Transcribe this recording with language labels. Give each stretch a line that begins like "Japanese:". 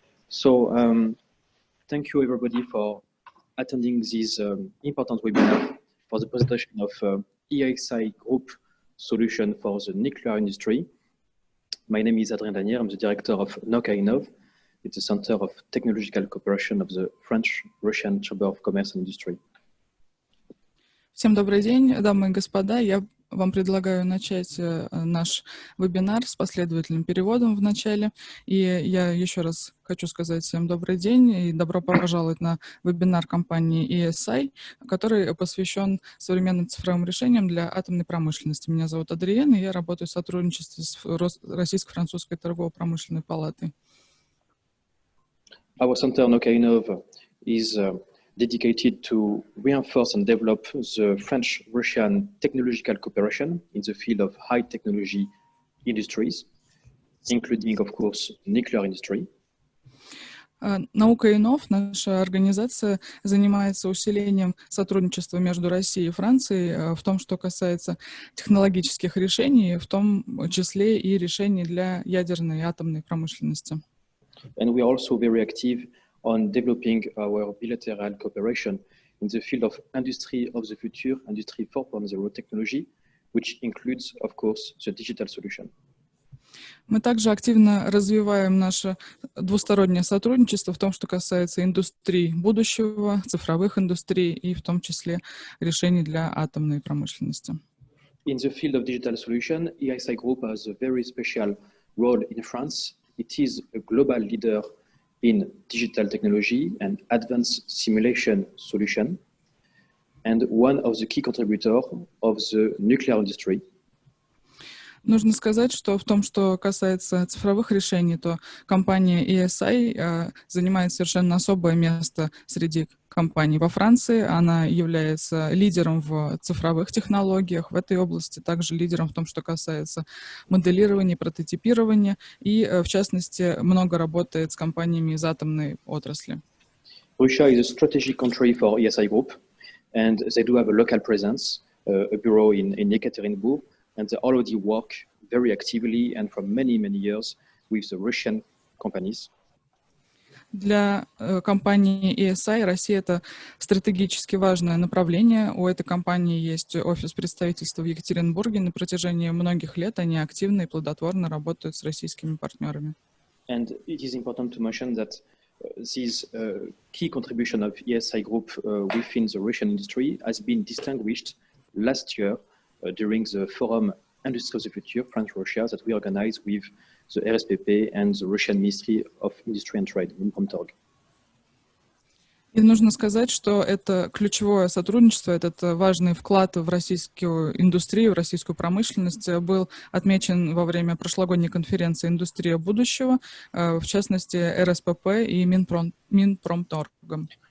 English: So thank you, everybody, for attending this important webinar for the presentation of ESI Group solution for the nuclear industry. My name is Adrien Danier. I'm the director of NOC-INNOV. It's a center of technological cooperation of the French-Russian Chamber of Commerce and Industry.
Russian: Всем добрый день, дамы и господа. Я вам предлагаю начать наш вебинар с последовательным переводом в начале. И я еще раз хочу сказать всем добрый день и добро пожаловать на вебинар компании ESI, который посвящен современным цифровым решениям для атомной промышленности. Меня зовут Адриен, и я работаю в сотрудничестве с Российско-французской торгово-промышленной палатой.
English: Our center NOC-INNOV is dedicated to reinforce and develop the French-Russian technological cooperation in the field of high technology industries, including, of course, nuclear industry.
Russian: НОC-INNOV, наша организация, занимается усилением сотрудничества между Россией и Францией в том, что касается технологических решений, в том числе и решений для ядерной и атомной промышленности.
English: And we are also very active on developing our bilateral cooperation in the field of industry of the future, industry 4.0 technology, which includes, of course, the digital solution.
Russian: Мы также активно развиваем наше двустороннее сотрудничество в том, что касается индустрий будущего, цифровых индустрий и в том числе решений для атомной промышленности.
English: In the field of digital solution, ESI Group has a very special role in France. It is a global leader in digital technology and advanced simulation solution, and one of the key contributors of the nuclear industry.
Russian: Нужно сказать, что в том, что касается цифровых решений, то компания ESI занимает совершенно особое место среди компаний во Франции. Она является лидером в цифровых технологиях в этой области, также лидером в том, что касается моделирования, прототипирования и, в частности, много работает с компаниями из атомной отрасли.
English: Russia is a strategic country for ESI Group, and they do have a local presence, a bureau in Yekaterinburg. And they already work very actively and for many, many years with the Russian companies.
Russian: Для компании ESI Россия — это стратегически важное направление. У этой компании есть офис представительства в Екатеринбурге. На протяжении многих лет они активно и плодотворно работают с российскими партнерами.
English: And it is important to mention that this key contribution of ESI Group within the Russian industry has been distinguished last year during the Forum Industry of the Future, France-Russia, that we organized with the RSPP and the Russian Ministry of Industry and Trade in Minsk.
Russian: И нужно сказать, что это ключевое сотрудничество, этот важный вклад в российскую индустрию, в российскую промышленность был отмечен во время прошлогодней конференции «Индустрия будущего», в частности, РСПП и Минпромторгом.